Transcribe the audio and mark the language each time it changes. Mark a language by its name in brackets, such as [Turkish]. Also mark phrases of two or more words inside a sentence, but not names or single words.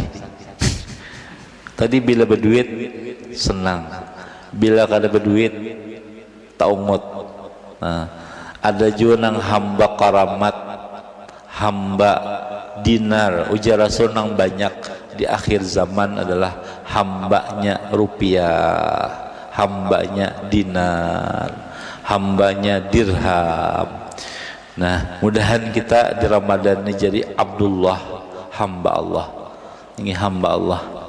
[Banjar] Tadi bila berduit senang, bila kada berduit taumut. Ada juga nang hamba karamat, hamba dinar, ujar Rasul nang banyak di akhir zaman adalah hambanya rupiah, hambanya dinar, hambanya dirham. [Indonesian] Nah, mudahan kita di Ramadan ini jadi Abdullah, hamba Allah. Ini hamba Allah.